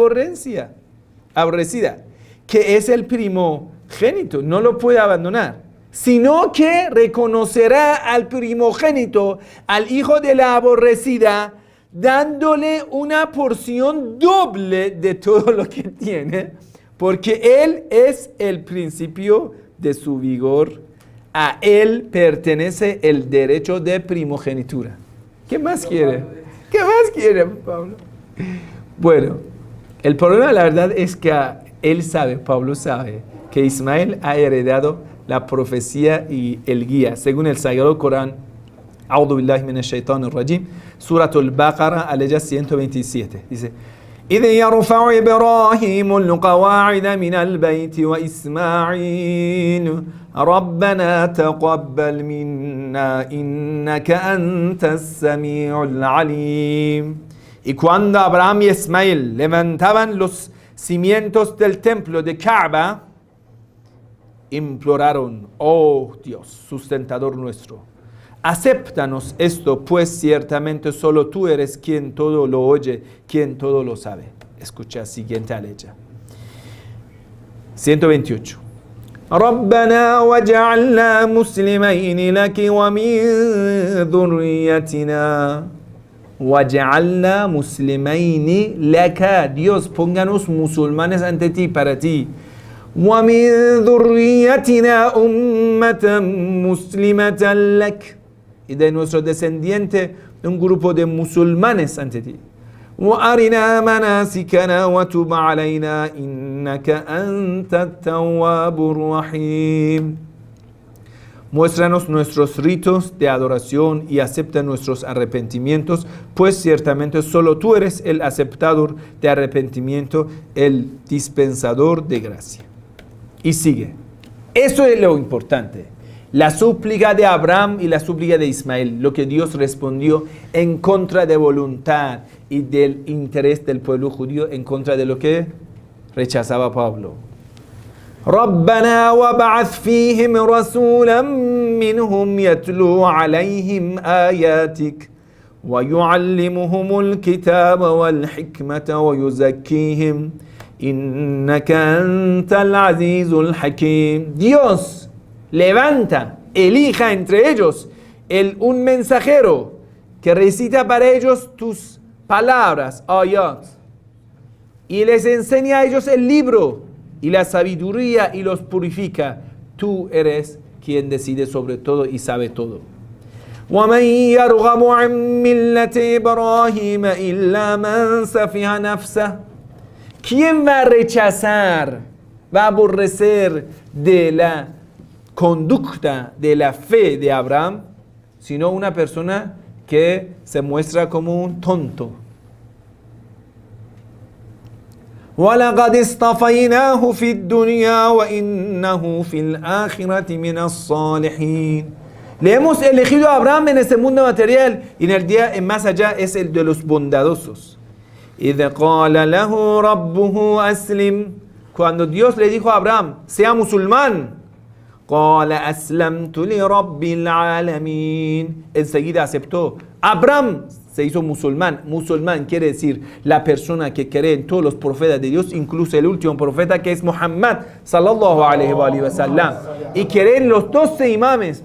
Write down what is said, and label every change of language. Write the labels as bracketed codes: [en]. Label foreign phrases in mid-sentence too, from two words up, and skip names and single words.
[es] aborrecida, que es el primogénito, no lo puede abandonar, sino que reconocerá al primogénito, al hijo de la aborrecida, dándole una porción doble de todo lo que tiene, porque él es el principio de su vigor, a él pertenece el derecho de primogenitura. ¿Qué más quiere? ¿Qué más quiere, Pablo? Bueno, el problema, la verdad, es que Pablo sabe, que Ismael ha heredado la profecía y el guía, según el Sagrado Corán. [ar] أعوذ بالله من الشيطان الرجيم. سورة البقرة, [es] aleya 127. Dice: [ar] إذ يرفع إبراهيم القواعد من البيت وإسماعيل ربنا تقبل منا إنك أنت السميع العليم. [es] Y cuando Abraham y Ismael levantaban los cimientos del templo de Kaaba, imploraron, oh Dios, sustentador nuestro, acéptanos esto, pues ciertamente solo tú eres quien todo lo oye, quien todo lo sabe. Escucha siguiente aleya. 128. [ar] ربنا وجعلنا مسلمين لك ومن ذريتنا وجعلنا مسلمين لك. [es] Dios, pónganos musulmanes ante ti, para ti. [ar] ومن ذريتنا أمة مسلمة لك. [es] Y de nuestro descendiente, un grupo de musulmanes ante ti. [ar] وأرنا مناسكنا وتب علينا إنك أنت التواب الرحيم. [es] Muéstranos nuestros ritos de adoración y acepta nuestros arrepentimientos, pues ciertamente solo tú eres el aceptador de arrepentimiento, el dispensador de gracia. Y sigue. Eso es lo importante. La súplica de Abraham y la súplica de Ismael, lo que Dios respondió en contra de voluntad y del interés del pueblo judío, en contra de lo que rechazaba Pablo. [ar] ربنا وابعث فيهم رسولا منهم يتلو عليهم آياتك ويعلمهم الكتاب والحكمة ويزكيهم إنك أنت العزيز الحكيم. [es] Dios levanta, elija entre ellos un mensajero que recita para ellos tus palabras, ayat, y les enseña a ellos el libro y la sabiduría y los purifica. Tú eres quien decide sobre todo y sabe todo. [ar] وَمَنْ يَرْغَبُ عَنْ مِلَّةِ إِبْرَاهِيمَ إِلَّا مَنْ سَفِهَ نَفْسَهُ. [es] ¿Quién va a rechazar, va a aborrecer de la conducta, de la fe de Abraham, sino una persona que se muestra como un tonto? [ar] وَلَقَدِ اصْطَفَيْنَاهُ فِي الدُّنْيَا وَإِنَّهُ فِي الْآخِرَةِ مِنَ الصَّالِحِينَ. [es] Le hemos elegido a Abraham en este mundo material y en el día más allá es el de los bondadosos. [ar] إِذْ قَالَ لَهُ رَبُّهُ أَسْلِمْ. [es] Cuando Dios le dijo a Abraham, sea musulmán, [ar] قَالَ أَسْلَمْتُ لِرَبِّ الْعَالَمِينَ. [es] Enseguida aceptó. Abraham se hizo musulmán. Musulmán quiere decir la persona que cree en todos los profetas de Dios, incluso el último profeta que es Muhammad [ar] صلى الله عليه وسلم, [es] y cree en los 12 imames.